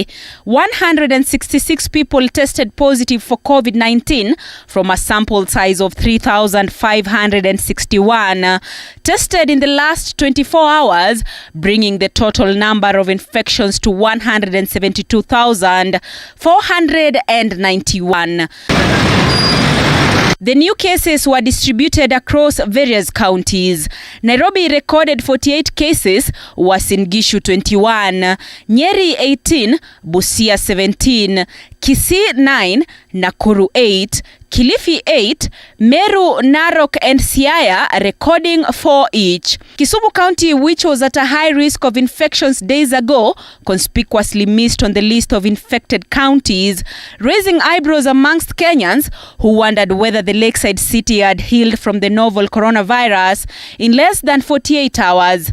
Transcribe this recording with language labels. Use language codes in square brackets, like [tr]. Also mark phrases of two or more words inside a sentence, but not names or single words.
[en] 166 people tested positive for COVID-19 from a sample size of 3,561 tested in the last 24 hours, bringing the total number of infections to 172,491. The new cases were distributed across various counties. Nairobi recorded 48 cases, Uasin Gishu 21, Nyeri 18, Busia 17, Kisii 9, Nakuru 8, Kilifi 8, Meru, Narok and Siaya recording 4 each. Kisumu County, which was at a high risk of infections days ago, conspicuously missed on the list of infected counties, raising eyebrows amongst Kenyans who wondered whether the lakeside city had healed from the novel coronavirus in less than 48 hours.